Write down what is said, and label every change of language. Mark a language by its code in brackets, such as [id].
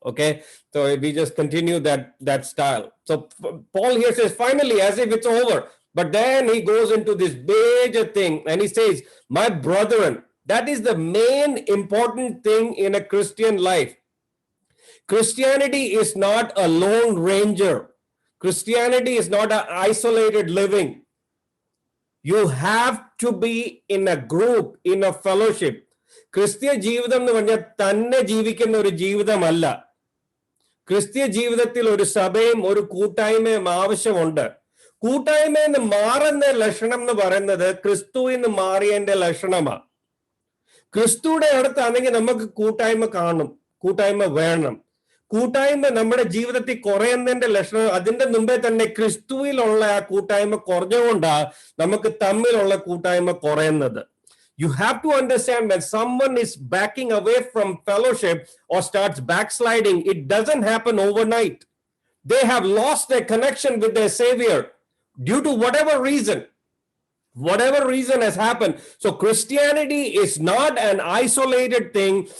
[en] Okay, so we just continue that style. So Paul here says finally, as if it's over, but then he goes into this major thing and he says, my brethren, that is the main important thing in a Christian life. Christianity is not a lone ranger. Christianity is not an isolated living. You have to be in a group, in a fellowship. [ml] ക്രിസ്തീയ ജീവിതം എന്ന് പറഞ്ഞാൽ തന്നെ ജീവിക്കുന്ന ഒരു ജീവിതമല്ല. ക്രിസ്തീയ ജീവിതത്തിൽ ഒരു സഭയും ഒരു കൂട്ടായ്മയും ആവശ്യമുണ്ട്. കൂട്ടായ്മയിൽ നിന്ന് മാറുന്ന ലക്ഷണം എന്ന് പറയുന്നത് ക്രിസ്തുവിൽ നിന്ന് മാറിയതിന്റെ ലക്ഷണമാണ്. ക്രിസ്തുവിടെ അടുത്താണെങ്കിൽ നമുക്ക് കൂട്ടായ്മ കാണും, കൂട്ടായ്മ വേണം. കൂട്ടായ്മ നമ്മുടെ ജീവിതത്തിൽ കുറയുന്നതിന്റെ ലക്ഷണം അതിന്റെ മുമ്പേ തന്നെ ക്രിസ്തുവിലുള്ള ആ കൂട്ടായ്മ കുറഞ്ഞുകൊണ്ടാ നമുക്ക് തമ്മിലുള്ള കൂട്ടായ്മ കുറയുന്നത്. [en] You have to understand when someone is backing away from fellowship or starts backsliding, it doesn't happen overnight. They have lost their connection with their Savior due to whatever reason has happened. So Christianity is not an isolated thing.